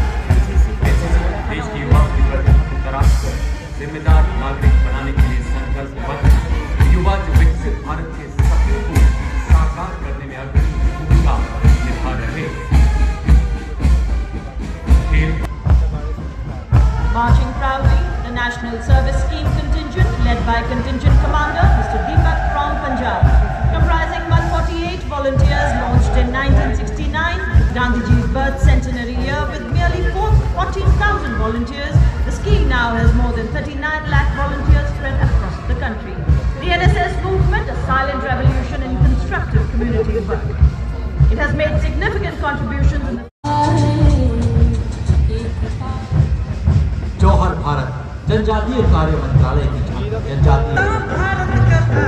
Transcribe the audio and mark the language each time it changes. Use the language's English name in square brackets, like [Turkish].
[Hindi] NCC देश के युवाओं की प्रतिभा को तराश कर जिम्मेदार नागरिक बनाने के लिए संकल्पबद्ध युवा जो विकसित भारत के सपनों को साकार करने में अग्रणी भूमिका निभा रहे। [English] Marching proudly, the National Service Scheme contingent led by Contingent Commander Mr. Deepak from Punjab, comprising 148 volunteers launched in 1969, Gandhiji's birth centenary year. With nearly 14,000 volunteers, the scheme now has more than 39 lakh volunteers spread across the country. The NSS movement, a silent revolution in constructive community work. It has made significant contributions in the [Hindi] जौहर भारत जनजातीय कार्य मंत्रालय की जनजातीय